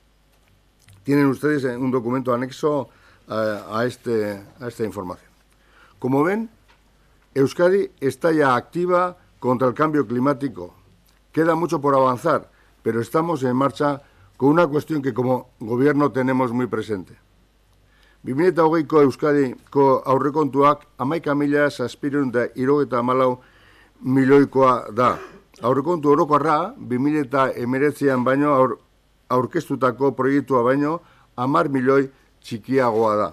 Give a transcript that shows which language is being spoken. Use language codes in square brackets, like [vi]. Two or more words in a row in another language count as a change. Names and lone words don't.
[es] Tienen ustedes un documento anexo a esta información. Como ven, Euskadi está ya activa contra el cambio climático. Queda mucho por avanzar, pero estamos en marcha con una cuestión que como Gobierno tenemos muy presente. [eu] 2020ko Euskadiko aurrekontuak 11.774 milioikoa da. Aurrekontu orokorra 2019an baino aurkeztutako proiektua baino 10 milioi txikiagoa da.